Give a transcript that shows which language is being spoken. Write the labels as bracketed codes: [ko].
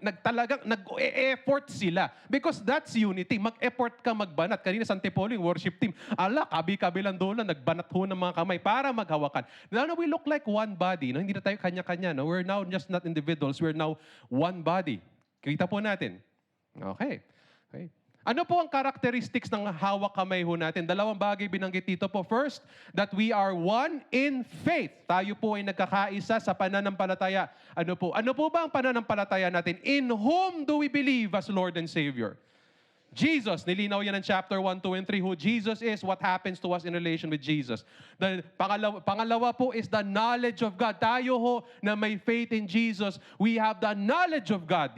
[tl] Nag-e-effort sila. [en] Because that's unity. [tl] Mag-effort ka magbanat. Kanina sa Antipolo, yung worship team, kabi-kabilang doon nagbanat ho ng mga kamay para maghawakan. [en] Now we look like one body. No? [tl] Hindi na tayo kanya-kanya. [en] No? We're now just not individuals. We're now one body. [tl] Kita po natin. [en] Okay. [tl] Ano po ang characteristics ng hawak kamay ho natin? Dalawang bagay binanggit dito po. [en] First, that we are one in faith. [tl] Tayo po ay nagkakaisa sa pananampalataya. Ano po ba ang pananampalataya natin? [en] In whom do we believe as Lord and Savior? Jesus, [tl] nilinaw yan ng [en] chapter 1, 2, and 3. Who Jesus is, what happens to us in relation with Jesus. [tl] Pangalawa po [en] is the knowledge of God. [tl] Tayo ho na may [en] faith in Jesus, we have the knowledge of God.